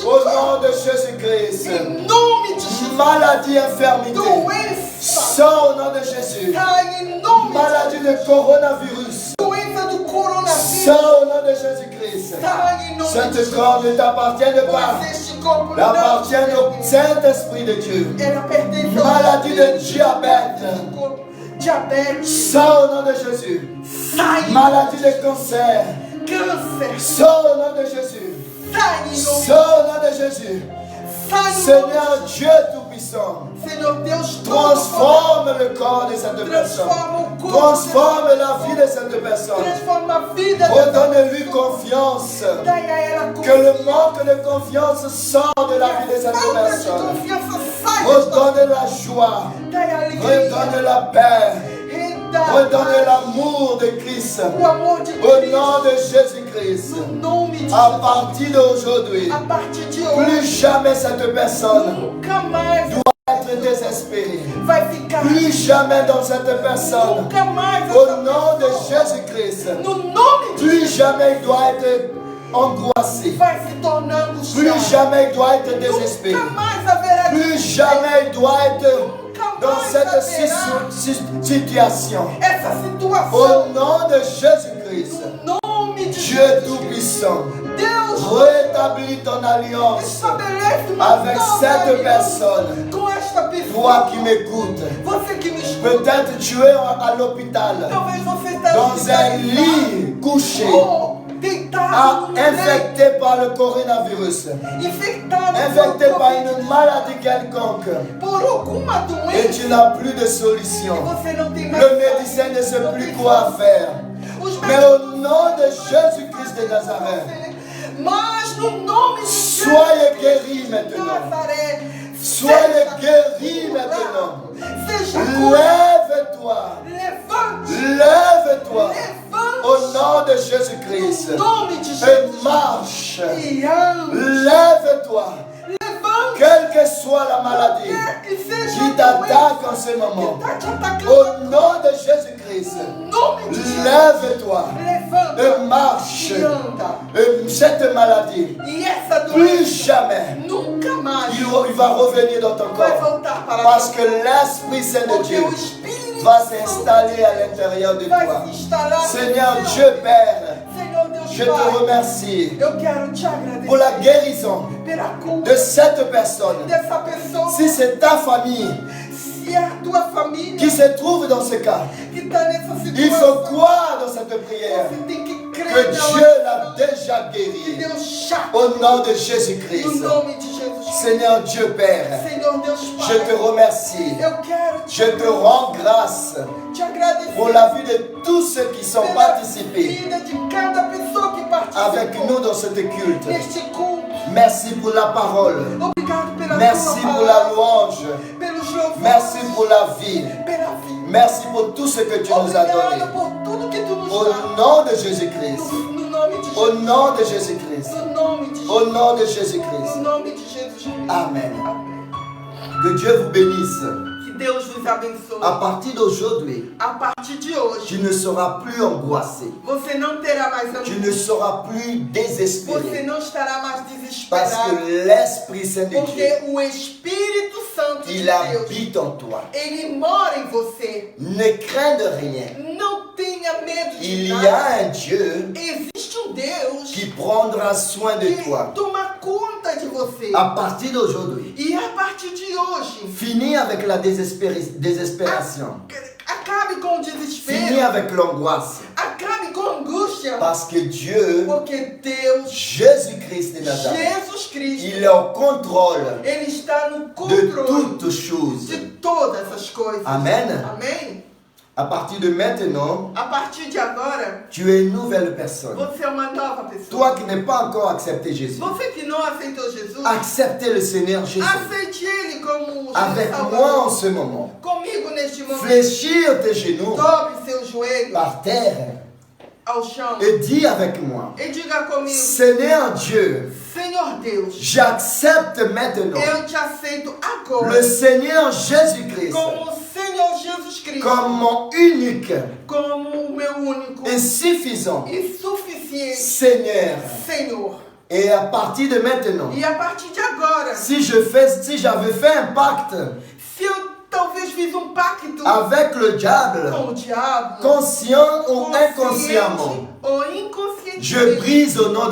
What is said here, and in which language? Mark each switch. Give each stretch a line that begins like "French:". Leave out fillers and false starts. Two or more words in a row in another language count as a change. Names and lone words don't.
French: Au
Portuguese: corpo.
French: nom de Jésus-Christ.
Portuguese: Em nome de Jesus.
French: Maladie, infirmité.
Portuguese: Doença.
French: Sors au nom de Jésus.
Portuguese: Sai em nome de
French: Maladie de coronavirus.
Portuguese: doença do coronavírus.
French: Sors au nom de Jésus-Christ.
Portuguese: Sai em nome de
French: Cet
Portuguese: Jesus.
French: corps ne t'appartient pas.
Portuguese: Pois este corpo
French: Il
Portuguese: não
French: appartient
Portuguese: te
French: au
Portuguese: pertence.
French: Saint-Esprit de Dieu.
Portuguese: Ela pertence ao
French: Maladie de
Portuguese: Espírito
French: diabète.
Portuguese: do corpo. Diabetes.
French: Sors au nom de Jésus.
Portuguese: Sai.
French: Maladie de cancer.
Portuguese: Câncer.
French: Sors au nom de Jésus.
Portuguese: Sai em nome de
French: Sors au nom de Jésus.
Portuguese: Sai em nome
French: Seigneur Dieu Tout-Puissant,
Portuguese: de Senhor Deus
French: transforme le corps de cette personne.
Portuguese: Transforma o corpo.
French: Transforme la vie de cette personne.
Portuguese: Transforma a vida dessa
French: Redonne-lui confiance.
Portuguese: Dai a ela
French: Que le manque de confiance sorte de la vie de cette
Portuguese: falta de
French: personne.
Portuguese: confiança sai desta
French: Redonne la joie.
Portuguese: Dai a alegria.
French: Redonne la paix.
Portuguese: Redonde fidelidade.
French: Redonne l'amour de Christ.
Portuguese: O amor de
French: Au nom
Portuguese: Cristo.
French: de Jésus-Christ.
Portuguese: No nome de
French: À
Portuguese: Jesus.
French: partir d'aujourd'hui,
Portuguese: A partir de
French: plus
Portuguese: hoje,
French: jamais cette personne
Portuguese: nunca mais
French: être désespérée.
Portuguese: vai ficar.
French: Plus jamais dans cette personne.
Portuguese: Nunca mais
French: Au
Portuguese: essa
French: nom de
Portuguese: pessoa,
French: Jésus-Christ.
Portuguese: no nome de
French: Plus jamais il doit être angoissé.
Portuguese: vai se tornando
French: Plus
Portuguese: chato.
French: jamais il doit être désespéré.
Portuguese: Nunca mais haverá
French: Plus jamais il doit être
Portuguese: Nunca
French: dans
Portuguese: mais
French: cette
Portuguese: haverá
French: situation.
Portuguese: essa situação.
French: Au nom de Jésus-Christ,
Portuguese: No nome de
French: Dieu
Portuguese: Jesus.
French: Tout-Puissant,
Portuguese: Deus
French: rétablis ton alliance
Portuguese: estabelece uma
French: avec
Portuguese: nova
French: cette
Portuguese: aliança
French: personne.
Portuguese: com esta pessoa.
French: Toi qui m'écoutes,
Portuguese: Você que me escuta.
French: peut-être tu es à l'hôpital,
Portuguese: Talvez você está
French: dans un lit couché,
Portuguese: ou deitado no leito,
French: infecté par le coronavirus,
Portuguese: infectado
French: infecté
Portuguese: por
French: par Covid, une maladie quelconque,
Portuguese: por alguma
French: et
Portuguese: doença.
French: tu n'as plus de solution.
Portuguese: Você não tem mais
French: Le médecin ne sait plus quoi faire.
Portuguese: Os
French: Mais au nom de Jésus-Christ de Nazareth,
Portuguese: Mas no nome de
French: soyez guéris
Portuguese: de
French: maintenant.
Portuguese: Nazaré,
French: Soyez guéris maintenant.
Portuguese: seja curado.
French: Lève-toi.
Portuguese: Levante.
French: Lève-toi.
Portuguese: Levante.
French: Au nom de Jésus-Christ.
Portuguese: No nome de
French: Et
Portuguese: Jesus.
French: marche.
Portuguese: E ande.
French: Lève-toi.
Portuguese: Levante.
French: Quelle que soit la maladie
Portuguese: Quer que seja
French: qui
Portuguese: a
French: t'attaque en
Portuguese: doença
French: ce moment.
Portuguese: que está te atacando.
French: Au nom de Jésus-Christ.
Portuguese: No nome de Jesus.
French: Lève-toi.
Portuguese: Levanta.
French: Et marche.
Portuguese: E anda.
French: Et cette maladie,
Portuguese: E essa
French: plus
Portuguese: doença
French: jamais,
Portuguese: nunca mais
French: il va revenir dans ton
Portuguese: vai
French: corps.
Portuguese: voltar para
French: Parce
Portuguese: você.
French: que l'Esprit Saint de
Portuguese: Porque
French: Dieu
Portuguese: o Espírito
French: va
Portuguese: Santo
French: s'installer à l'intérieur de
Portuguese: vai
French: toi.
Portuguese: se instalar no
French: Seigneur
Portuguese: seu
French: Dieu Père,
Portuguese: Senhor Deus
French: je te
Portuguese: Pai,
French: remercie
Portuguese: eu quero te agradecer
French: pour la guérison
Portuguese: pela cura
French: de cette personne.
Portuguese: dessa pessoa.
French: Si c'est ta famille
Portuguese: Se é a tua família
French: qui se trouve dans ce cas,
Portuguese: que está nessa
French: il faut
Portuguese: situação,
French: croire dans cette prière
Portuguese: você tem que
French: que
Portuguese: crer na
French: Dieu l'a
Portuguese: oração
French: déjà
Portuguese: que
French: guéri.
Portuguese: Deus já,
French: Au nom de
Portuguese: no
French: Jésus-Christ.
Portuguese: nome de Jesus.
French: Seigneur Dieu Père,
Portuguese: Senhor Deus
French: je te
Portuguese: Pai,
French: remercie.
Portuguese: eu quero
French: Je te rends grâce
Portuguese: te agradecer
French: pour la vie de tous ceux qui sont
Portuguese: pela
French: participés
Portuguese: vida de cada pessoa que
French: avec nous
Portuguese: participou
French: dans ce culte.
Portuguese: neste culto.
French: Merci pour la parole.
Portuguese: Obrigado pela
French: Merci
Portuguese: tua
French: pour la
Portuguese: palavra,
French: louange.
Portuguese: pelos louvores,
French: Merci pour la vie.
Portuguese: pela vida.
French: Merci pour tout ce que tu nous as donné.
Portuguese: Obrigado por tudo que tu nos
French: Au
Portuguese: dá.
French: nom de Jésus-Christ.
Portuguese: No nome de
French: Au
Portuguese: Jesus.
French: nom de Jésus-Christ.
Portuguese: No nome de Jesus.
French: Au nom de
Portuguese: No
French: Jésus-Christ.
Portuguese: nome de Jesus.
French: Amen.
Portuguese: Amém.
French: Que Dieu vous bénisse.
Portuguese: Que Deus vos abençoe.
French: À partir d'aujourd'hui,
Portuguese: A partir de hoje,
French: tu ne seras plus angoissé.
Portuguese: você não terá mais
French: Tu
Portuguese: angústia.
French: ne seras plus
Portuguese: Você
French: désespéré.
Portuguese: não estará mais
French: Parce
Portuguese: desesperado.
French: que l'Esprit Saint de Dieu,
Portuguese: Porque o Espírito Santo de
French: il
Portuguese: Deus,
French: habite en toi.
Portuguese: ele mora em você.
French: Ne crains de rien.
Portuguese: Não tenha medo de
French: Il y
Portuguese: nada.
French: a un Dieu
Portuguese: Existe um Deus
French: qui prendra soin de
Portuguese: que
French: toi.
Portuguese: toma conta de você.
French: À partir d'aujourd'hui,
Portuguese: E a partir de hoje,
French: finis avec la désespération.
Portuguese: acabe com o
French: Finis
Portuguese: desespero.
French: avec l'angoisse.
Portuguese: Acabe com a angústia.
French: Parce que Dieu,
Portuguese: Porque Deus,
French: Jésus-Christ de Nazareth,
Portuguese: Jesus Cristo,
French: il est au contrôle
Portuguese: ele está no
French: de
Portuguese: controle
French: toutes choses.
Portuguese: de todas as coisas.
French: Amen.
Portuguese: Amém?
French: À partir de maintenant,
Portuguese: A partir de agora,
French: tu es une nouvelle personne.
Portuguese: você é uma nova pessoa.
French: Toi qui n'as pas encore accepté Jésus,
Portuguese: Você que não aceitou Jesus,
French: acceptez le Seigneur Jésus
Portuguese: aceite Ele como o
French: avec
Portuguese: seu
French: moi en
Portuguese: Salvador.
French: ce moment.
Portuguese: Comigo neste momento.
French: Fléchir tes genoux
Portuguese: Dobre seus joelhos
French: par terre
Portuguese: ao chão
French: et dis avec moi,
Portuguese: e diga comigo:
French: Seigneur Dieu,
Portuguese: Senhor Deus,
French: j'accepte maintenant
Portuguese: eu te aceito agora
French: le Seigneur Jésus-Christ
Portuguese: como o Senhor Jesus Cristo,
French: comme mon unique
Portuguese: como o meu único
French: et suffisant
Portuguese: e suficiente
French: Seigneur.
Portuguese: Senhor.
French: Et à partir de maintenant,
Portuguese: E a partir de agora,
French: si j'avais fait un pacte
Portuguese: se eu talvez fiz um pacto
French: avec le diable,
Portuguese: com o diabo,
French: conscient ou
Portuguese: consciente
French: inconsciemment,
Portuguese: ou inconscientemente,
French: je brise au nom de